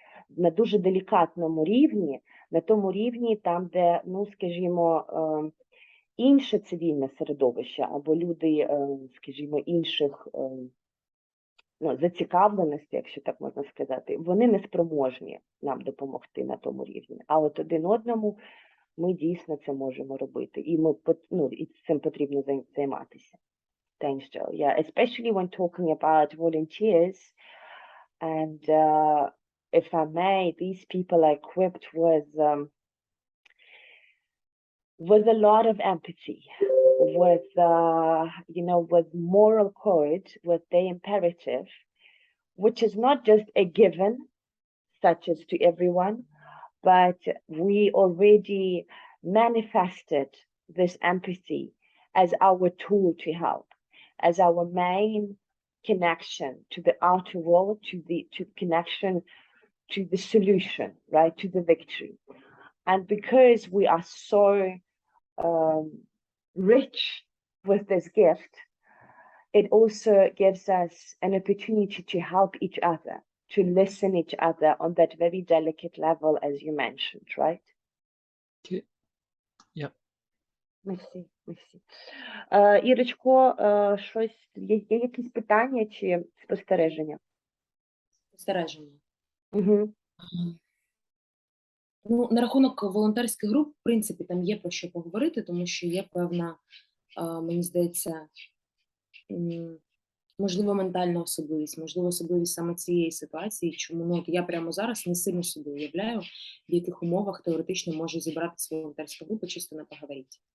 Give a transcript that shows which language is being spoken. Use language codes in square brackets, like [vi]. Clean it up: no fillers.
[uk] на дуже делікатному рівні, на тому рівні, там, де, ну, скажімо, інше цивільне середовище або люди, скажімо, інших ну, зацікавленості, якщо так можна сказати, вони не спроможні нам допомогти на тому рівні. А от один одному ми дійсно це можемо робити. І, ну, і цим потрібно займатися. [en] Thanks, Joe. Yeah, especially when talking about volunteers, and if I may, these people are equipped with a lot of empathy, with you know, with moral code, with the imperative, which is not just a given, such as to everyone, but we already manifested this empathy as our tool to help, as our main connection to the outer world, to connection to the solution, right, to the victory. And because we are so rich with this gift, it also gives us an opportunity to help each other, to listen each other on that very delicate level, as you mentioned, right? Okay. Yeah. [fr] Merci, merci. [uk] Ірочко, щось, є якісь питання чи спостереження? Спостереження. Угу. Ну, на рахунок волонтерських груп, в принципі, там є про що поговорити, тому що є певна, мені здається, можливо, ментальна особливість, можливо, особливість саме цієї ситуації, чому, ну, я прямо зараз не сильно собі уявляю, в яких умовах теоретично може зібратися волонтерська група, чисто не поговорити.